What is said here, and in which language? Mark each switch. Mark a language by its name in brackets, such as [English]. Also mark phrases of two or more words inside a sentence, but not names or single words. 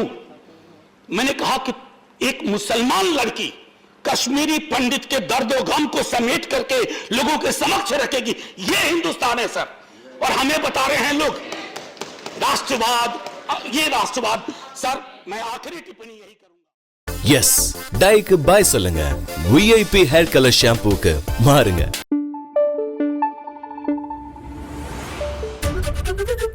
[Hindi] मैंने कहा कि एक मुसलमान लड़की कश्मीरी पंडित के दर्दो गम को समेट करके लोगों के समक्ष रखेगी, ये हिंदुस्तान है सर। और हमें बता रहे हैं लोग राष्ट्रवाद, ये राष्ट्रवाद। सर मैं आखिरी टिप्पणी यही करूंगा। [Tamil] எஸ் டைக்கு பாய் சொல்லுங்க. விஐபி [English] hair color shampoo [Tamil] மாறுங்க.